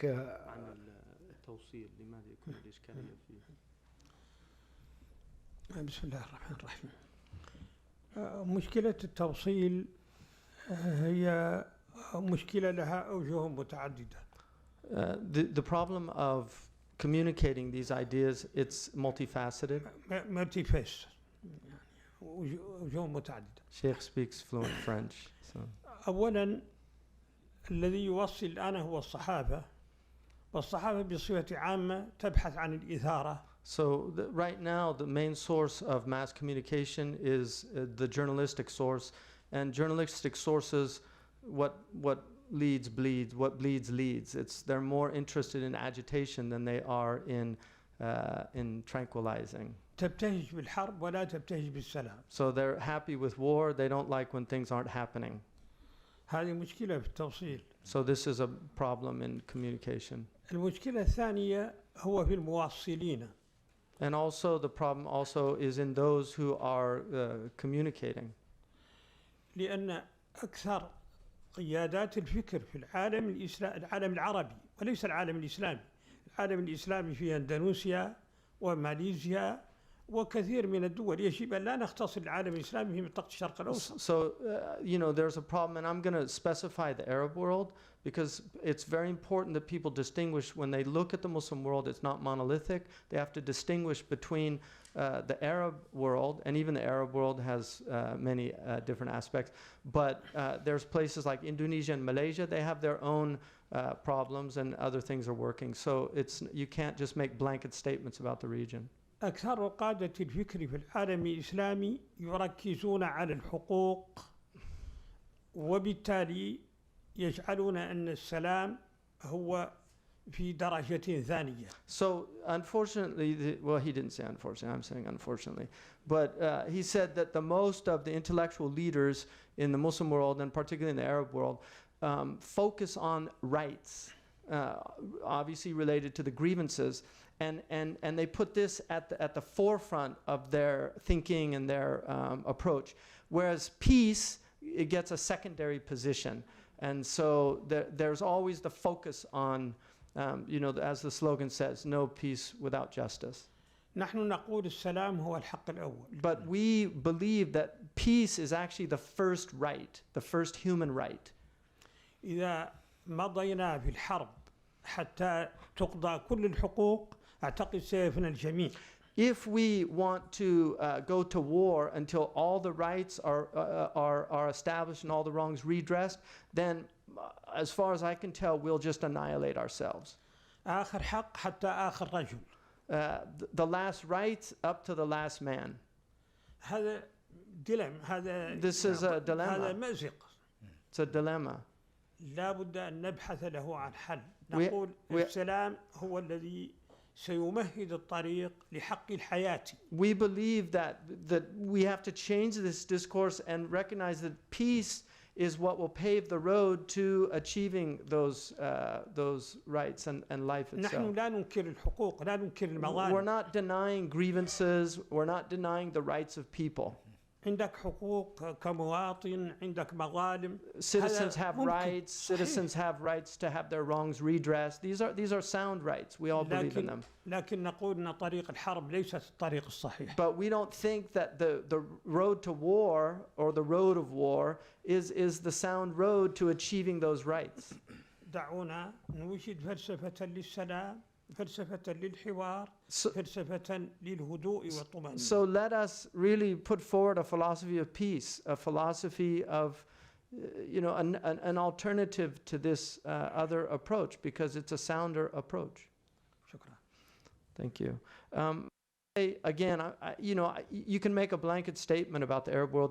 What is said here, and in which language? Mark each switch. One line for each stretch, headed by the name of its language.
Arabic: عن التوصيل لماذا يكون الإشكالية فيه؟ بسم الله الرحمن الرحيم. مشكلة التوصيل هي مشكلة لها أوجه متعددة.
English: The problem of communicating these ideas, it's multifaceted.
Arabic: multifaceted. وجوه متعددة.
English: Shaykh speaks fluent French. So.
Arabic: أولاً الذي يوصل الآن هو الصحافة، والصحافة بصفة عامة تبحث عن الإثارة.
English: So right now the main source of mass communication is the journalistic source, and journalistic sources, what leads bleeds, what bleeds leads. They're more interested in agitation than they are in tranquilizing.
Arabic: تبتهج بالحرب ولا تبتهج بالسلام.
English: So they're happy with war, they don't like when things aren't happening.
Arabic: هذه مشكلة في التوصيل.
English: So this is a problem in communication.
Arabic: المشكلة الثانية هو في المواصلين.
English: And also the problem also is in those who are communicating.
Arabic: لأن أكثر قيادات الفكر في العالم العربي وليس العالم الإسلامي. العالم الإسلامي في أندونيسيا وماليزيا وكثير من الدول يجب أن لا نختصر العالم الإسلامي في منطقة الشرق الأوسط.
English: So, there's a problem, and I'm going to specify the Arab world because it's very important that people distinguish when they look at the Muslim world. It's not monolithic. They have to distinguish between the Arab world, and even the Arab world has many different aspects. But there's places like Indonesia and Malaysia. They have their own problems, and other things are working. So you can't just make blanket statements about the region.
Arabic: أكثر قادة الفكر في العالم الإسلامي يركزون على الحقوق، وبالتالي يجعلون أن السلام هو في درجة ثانية.
English: So unfortunately, well, he didn't say unfortunately, I'm saying unfortunately, but he said that the most of the intellectual leaders in the Muslim world, and particularly in the Arab world, focus on rights, obviously related to the grievances, and they put this at the forefront of their thinking and their approach, whereas peace, it gets a secondary position. And so there's always the focus on, as the slogan says, no peace without justice.
Arabic: نحن نقول السلام هو الحق الأول.
English: But we believe that peace is actually the first right, the first human right.
Arabic: إذا مضينا في الحرب حتى تقضى كل الحقوق أعتقد سيفنى الجميع.
English: If we want to go to war until all the rights are established and all the wrongs redressed, then as far as I can tell, we'll just annihilate ourselves.
Arabic: آخر حق حتى آخر رجل.
English: The last rights up to the last man.
Arabic: هذا هذا.
English: This is a dilemma.
Arabic: هذا مأزق.
English: It's a dilemma.
Arabic: لا بد أن نبحث له عن حل. نقول السلام هو الذي سيمهد الطريق لحق الحياة.
English: We believe that we have to change this discourse and recognize that peace is what will pave the road to achieving those rights and life itself.
Arabic: نحن لا ننكر الحقوق، لا ننكر المظالم.
English: We're not denying grievances. We're not denying the rights of people.
Arabic: عندك حقوق كمواطن، عندك مظالم.
English: Citizens have rights. Citizens have rights to have their wrongs redressed. These are sound rights. We all believe in them.
Arabic: لكن نقول أن طريق الحرب ليست الطريق الصحيح.
English: But we don't think that the road to war or the road of war is the sound road to achieving those rights.
Arabic: دعونا نوجد فلسفة للسلام، فلسفة للحوار، فلسفة للهدوء والطمأنينة.
English: So let us really put forward a philosophy of peace, a philosophy of, an alternative to this other approach, because it's a sounder approach.
Arabic: شكرا.
English: Thank you. Again, you can make a blanket statement about the Arab world.